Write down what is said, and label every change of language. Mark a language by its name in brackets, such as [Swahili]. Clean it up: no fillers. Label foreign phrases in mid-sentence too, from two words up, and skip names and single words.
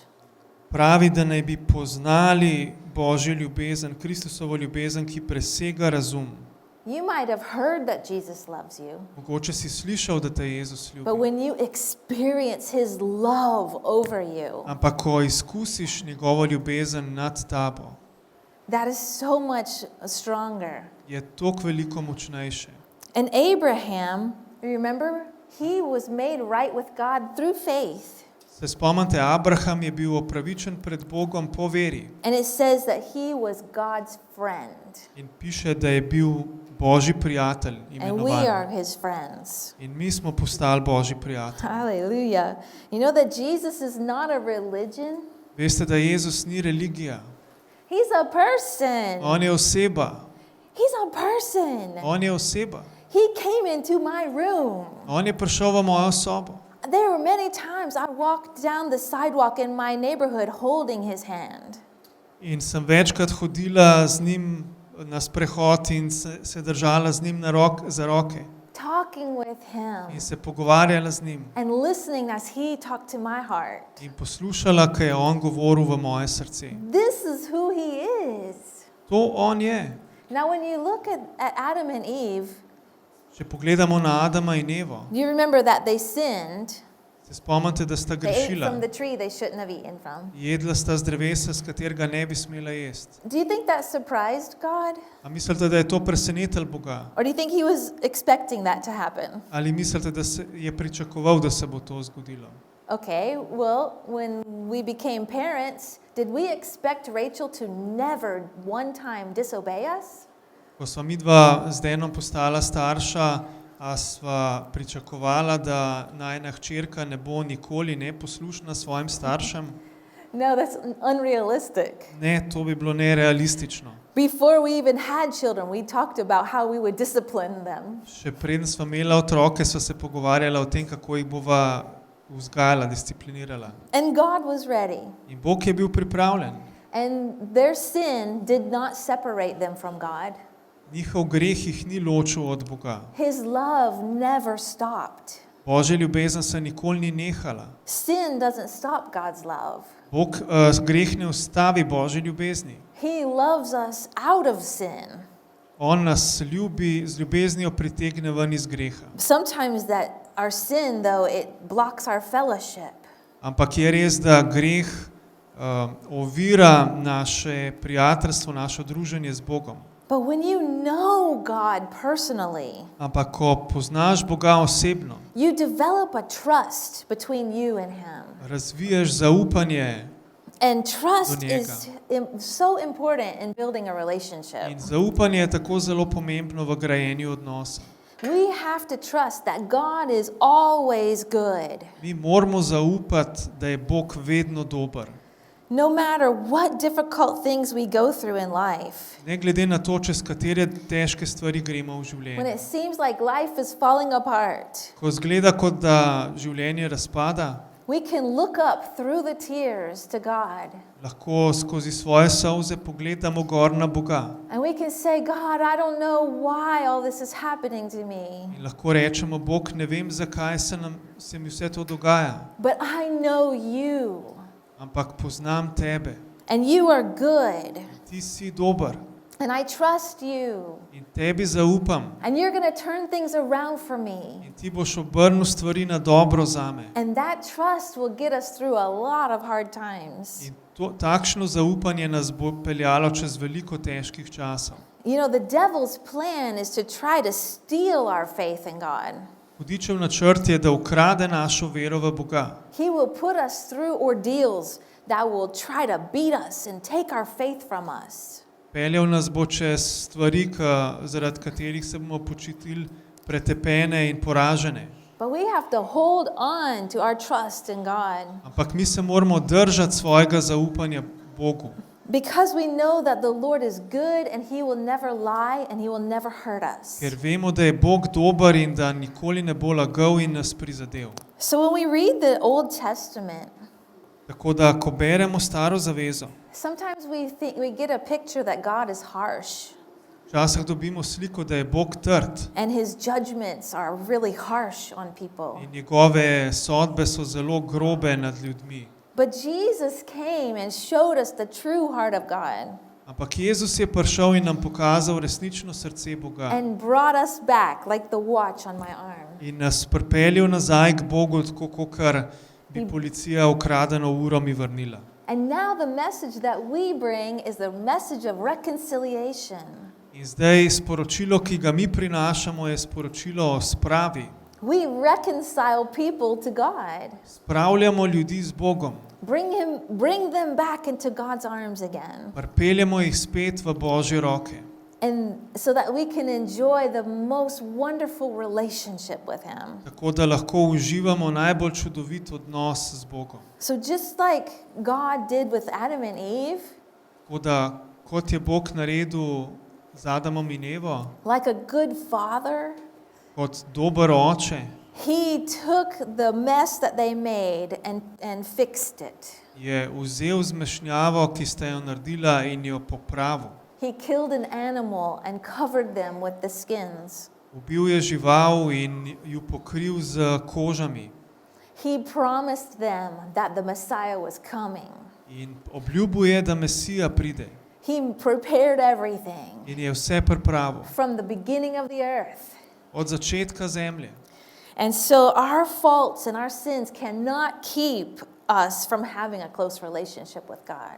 [Slovenian] Pravi, da naj bi poznali Božjo ljubezen, Kristusovo ljubezen, ki presega razum. [English] You might have heard that Jesus loves you, [Slovenian] Mogoče si slišal, da te Jezus [English] but [Slovenian] ljubi. [English] when you experience his love over you, [Slovenian] Ampak ko izkusiš njegovo ljubezen nad tabo, [English] that is so much stronger. [Slovenian] je toliko veliko močnejše. [English] And Abraham, remember, he was made right with God through faith. [Slovenian] Se spomnite, Abraham je bil opravičen pred Bogom po veri [English] And it says that he was God's friend. [Slovenian] in piše, da je bil Božji prijatelj [English] And we are [Slovenian] imenovan. [English] his friends. [Slovenian] In mi smo postali Božji prijatelji. [English] Hallelujah. You know that Jesus is not a religion? [Slovenian] Veste, da Jezus ni religija. [English] He's a person. [Slovenian] On je oseba. [English] He's a person. [Slovenian] On je oseba. [English] He came into my room. [Slovenian] On je prišel v mojo sobo. [English] There were many times I walked down the sidewalk in my neighborhood holding his hand. [Slovenian] In sem večkrat hodila z njim na sprehod in se držala z njim za roke. [English] Talking with him [Slovenian] In se pogovarjala z njim. [English] and listening as he talked to my heart. [Slovenian] In poslušala, kaj je on govoril v moje srce. [English] This is who he is. [Slovenian] To on je. [English] Now, when you look at Adam and Eve, [Slovenian] Če pogledamo na Adama in Evo, [English] do you remember that they sinned? [Slovenian] se spomnite, da sta [English] They ate [Slovenian] grešila. [English] from the tree they shouldn't have eaten from. [Slovenian] Jedla sta z drevesa, s katerega ne bi smela jesti. [English] Do you think that surprised God? [Slovenian] A mislite, da je to presenetilo Boga? [English] Or do you think he was expecting that to happen? [Slovenian] Ali mislite, da je pričakoval, da se bo to zgodilo? [English] Okay, well, when we became parents, did we expect Rachel to never one time disobey us? [Slovenian] Ko sva midva z Denom postala starša, A sva pričakovala, da najina hčerka ne bo nikoli neposlušna svojim staršem? [English] No, that's unrealistic. [Slovenian] Ne, to bi bilo nerealistično. [English] Before we even had children, we talked about how we would discipline them. [Slovenian] Še preden sva imela otroke, sva se pogovarjala o tem, kako jih bova vzgajala, disciplinirala. [English] And God was ready. [Slovenian] In Bog je bil pripravljen. [English] And their sin did not separate them from God. [Slovenian] Njihov greh jih ni ločil od Boga. [English] His love never stopped. [Slovenian] Božja ljubezen se nikoli ni nehala. [English] Sin doesn't stop God's love. [Slovenian] Bog greh ne ustavi Božje ljubezni. [English] He loves us out of sin. [Slovenian] On nas ljubi, z ljubeznijo pritegne ven iz greha. [English] Sometimes that our sin, though, it blocks our fellowship. [Slovenian] Ampak je res, da greh ovira naše prijateljstvo, naše druženje z Bogom. [English] But when you know God personally, [Slovenian] Ampak ko poznaš Boga osebno, [English] you develop a trust between you and Him. [Slovenian] razviješ zaupanje [English] And trust [Slovenian] Do njega. [English] is so important in building a relationship. [Slovenian] in zaupanje je tako zelo pomembno v grajenju odnosa. [English] We have to trust that God is always good. [Slovenian] Mi moramo zaupati, da je Bog vedno dober. [English] No matter what difficult things we go through in life, [Slovenian] Ne glede na to, čez katere težke stvari gremo v [English] when [Slovenian] življenju. [English] it seems like life is falling apart, [Slovenian] Ko zgleda, kot da življenje razpada, [English] we can look up through the tears to God. [Slovenian] lahko skozi svoje solze pogledamo gor na Boga [English] And we can say, God, I don't know why all this is happening to me, [Slovenian] in lahko rečemo, Bog, ne vem, zakaj se mi vse to dogaja, [English] but I know you, [Slovenian] ampak poznam tebe. [English] and you are good, [Slovenian] Ti si dober [English] and I trust you, [Slovenian] in tebi zaupam [English] and you're going to turn things around for me. [Slovenian] in ti boš obrnil stvari na dobro zame. [English] And that trust will get us through a lot of hard times. [Slovenian] In takšno zaupanje nas bo peljalo čez veliko težkih časov. [English] You know, the devil's plan is to try to steal our faith in God. [Slovenian] Hudičev načrt je, da ukrade našo vero v Boga. [English] He will put us through ordeals that will try to beat us and take our faith from us. [Slovenian] Peljal nas bo čez stvari, zaradi katerih se bomo počutili pretepene in poražene. [English] But we have to hold on to our trust in God [Slovenian] Ampak mi se moramo držati svojega zaupanja Bogu, [English] because we know that the Lord is good and He will never lie and He will never hurt us. [Slovenian] ker vemo, da je Bog dober in da nikoli ne bo lagal in nas prizadel. [English] So when we read the Old Testament, [Slovenian] Tako da, ko beremo Staro zavezo, [English] sometimes we get a picture that God is harsh [Slovenian] včasih dobimo sliko, da je Bog trd [English] and His judgments are really harsh on people. [Slovenian] in njegove sodbe so zelo grobe nad ljudmi. [English] But Jesus came and showed us the true heart of God [Slovenian] Ampak Jezus je prišel in nam pokazal resnično srce Boga [English] and brought us back like the watch on my arm. [Slovenian] in nas pripeljal nazaj k Bogu, tako kakor bi policija ukradeno uro mi vrnila. [English] And now the message that we bring is the message of reconciliation. [Slovenian] In zdaj sporočilo, ki ga mi prinašamo, je sporočilo o spravi. [English] We reconcile people to God. [Slovenian] Spravljamo ljudi z Bogom, [English] Bring them back into God's arms again. [Slovenian] pripeljamo jih spet v Božje roke, [English] And so that we can enjoy the most wonderful relationship with Him. [Slovenian] tako da lahko uživamo najbolj čudovit odnos z Bogom. [English] So just like God did with Adam and Eve, [Slovenian] Tako da, kot je Bog naredil z Adamom in Evo, [English] like a good father, [Slovenian] kot dober oče, [English] He took the mess that they made and fixed it. [Slovenian] je vzel zmešnjavo, ki sta jo naredila, in jo popravil. [English] He killed an animal and covered them with the skins. [Slovenian] Ubil je žival in ju pokril z kožami. [English] He promised them that the Messiah was coming. [Slovenian] In obljubil je, da Mesija pride. [English] He prepared everything [Slovenian] In je vse pripravil. [English] from the beginning of the earth. [Slovenian] Od začetka zemlje. [English] And so our faults and our sins cannot keep us from having a close relationship with God.